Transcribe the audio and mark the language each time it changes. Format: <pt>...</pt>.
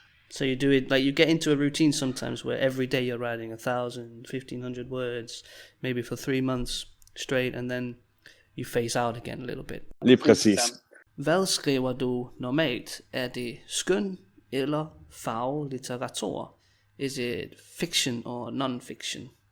<en>So you do it, like you get into a routine sometimes where every day you're writing 1,000, 1,500 words, maybe for 3 months straight, and then you phase out again a little bit.</en> <da>Lige præcis. Hvad skriver du normalt? Er det skøn eller faglitteratur?</da> <en>Is it fiction or non-fiction?</en>